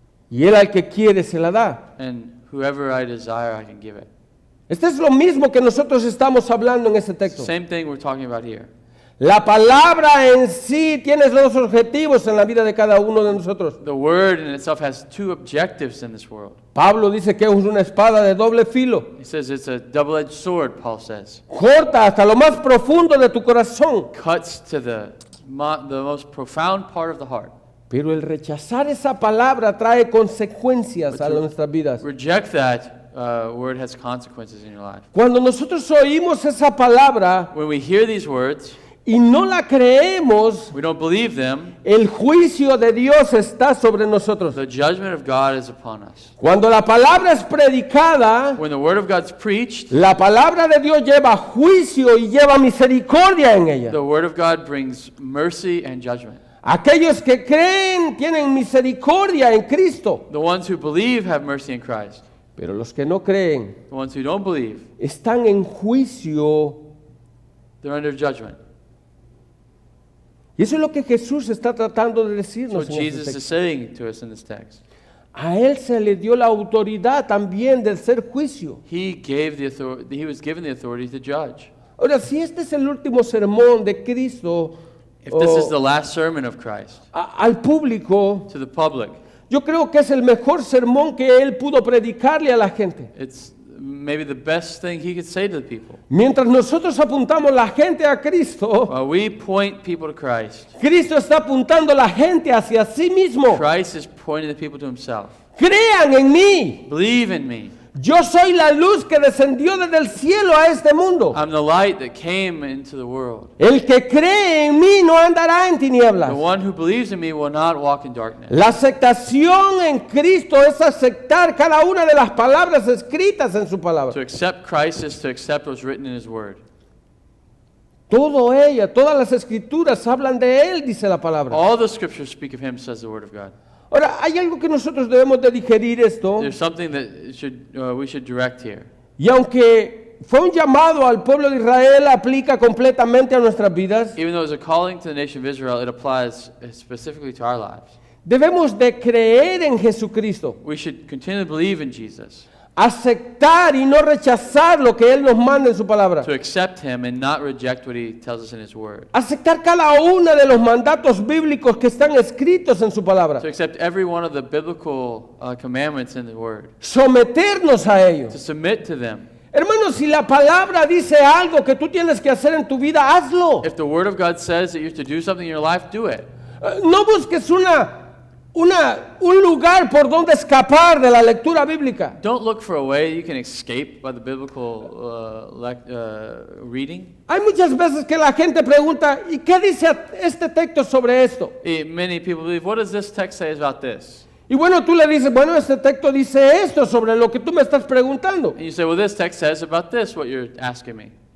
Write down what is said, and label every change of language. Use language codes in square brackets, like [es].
[es] Y Él al que quiere se la da. [en] And whoever I desire, I can give it. [es] Esto es lo mismo que nosotros estamos hablando en este texto. [en] Same thing we're talking about here. [es] La palabra en sí tiene dos objetivos en la vida de cada uno de nosotros. [en] The word in itself has two objectives in this world. [es] Pablo dice que es una espada de doble filo. [en] He says it's a double-edged sword, Paul says. [es] Corta hasta lo más profundo de tu corazón. [en] Cuts to the most profound part of the heart. [es] Pero el rechazar esa palabra trae consecuencias a nuestras vidas. [en] Reject that word has consequences in your life. [es] Cuando nosotros oímos esa palabra [en] When we hear these words, [es] y no la creemos, [en] we don't believe them, [es] el juicio de Dios está sobre nosotros. [en] the judgment of God is upon us. [es] Cuando la palabra es predicada, [en] When the word of God's preached, [es] la palabra de Dios lleva juicio y lleva misericordia en ella. [en] the word of God brings mercy and judgment. [es] Aquellos que creen tienen misericordia en Cristo, [en] The ones who believe have mercy in Christ. [es] pero los que no creen [en] The ones who don't believe, [es] están en juicio. [en] they're under judgment. [es] Y eso es lo que Jesús está tratando de [en] That's [es] decirnos [en] what [es] en este [en] Jesus is [es] texto. [en] saying to us in this text. [es] A Él se le dio la autoridad también del ser juicio. [en] He gave the authority, he was given the authority to judge. [es] Ahora, si este es el último sermón de Cristo [en] If this is the last sermon of Christ [es] al público, [en] to the public, [es] yo creo que es el mejor sermón que Él pudo predicarle a la gente. [en] it's maybe the best thing he could say to the people. [es] Mientras nosotros apuntamos la gente a Cristo, [en] While we point people to Christ, [es] Cristo está apuntando la gente hacia sí mismo. [en] Christ is pointing the people to himself. [es] Crean en mí. [en] Believe in me. [es] Yo soy la luz que descendió desde el cielo a este mundo. [en] I'm the light that came into the world. [es] El que cree en mí no andará en tinieblas. [en] The one who believes in me will not walk in darkness. [es] La aceptación en Cristo es aceptar cada una de las palabras escritas en su [en] To [es] palabra. [en] accept Christ is to accept what's written in his word. [es] Todas las escrituras hablan de Él, dice la palabra. [en] All the scriptures speak of him, says the word of God. [es] Ahora, hay algo que nosotros debemos de digerir esto. [en] There's something that we should direct here. [es] Y aunque fue un llamado al pueblo de Israel, aplica completamente a nuestras vidas. [en] Even though it's a calling to the nation of Israel, it applies specifically to our lives. [es] Debemos de creer en Jesucristo, [en] We should continue to believe in Jesus, [es] aceptar y no rechazar lo que Él nos manda en su palabra. [en] to accept him and not reject what he tells us in his word. [es] Aceptar cada uno de los mandatos bíblicos que están escritos en su palabra. [en] To accept every one of the biblical commandments in the word. [es] Someternos a ellos. [en] To submit to them. [es] Hermanos, si la palabra dice algo que tú tienes que hacer en tu vida, hazlo. [en] If the word of God says that you're to do something in your life, do it. [es] No busques un lugar por donde escapar de la lectura bíblica. [en] Don't look for a way you can escape by the biblical reading. [es] Hay muchas veces que la gente pregunta, ¿y qué dice este texto sobre esto? [en] Many people believe, what does this text say about this? [es] Y bueno, tú le dices, bueno, este texto dice esto sobre lo que tú me estás preguntando. [en] And you say, well, this text says about this, what you're asking me.